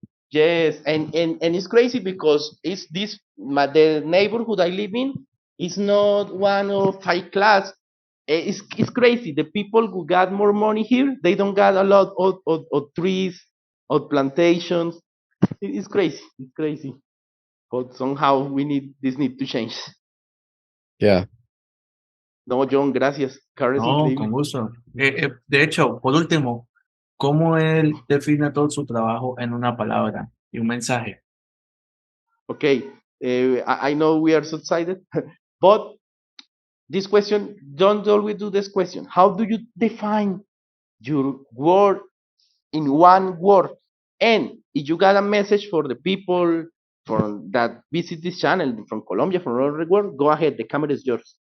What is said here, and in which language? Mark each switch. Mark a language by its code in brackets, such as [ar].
[en] Yes, and it's crazy because the neighborhood I live in is not one of high class. It's crazy. The people who got more money here, they don't got a lot of trees, of plantations. It's crazy. It's crazy. But somehow need to change. Yeah. [es] No, John, gracias. Carlos, No, increíble. con gusto. De hecho, por último, ¿cómo él define todo su trabajo en una palabra y un mensaje? [en] Okay, I know we are so excited, but this question, don't always do this question. How do you define your word in one word? And if you got a message for the people from that visit this channel from Colombia, from all over the world, go ahead. The camera is yours.